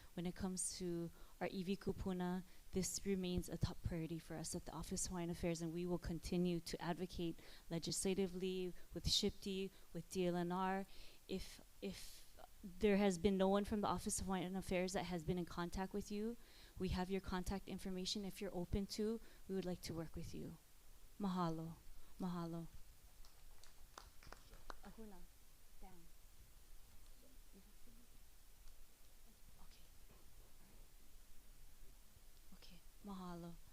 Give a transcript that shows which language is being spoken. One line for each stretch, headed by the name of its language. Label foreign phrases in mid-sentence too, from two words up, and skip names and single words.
English: When it comes to our
Hawaiian: iwi kupuna,
English: this remains a top priority for us at the Office of Hawaiian Affairs, and we will continue to advocate legislatively with SHPTI, with DLNR. If there has been no one from the Office of Hawaiian Affairs that has been in contact with you, we have your contact information. If you're open to, we would like to work with you. Mahalo. Mahalo. Ahuna. Down. Okay, mahalo.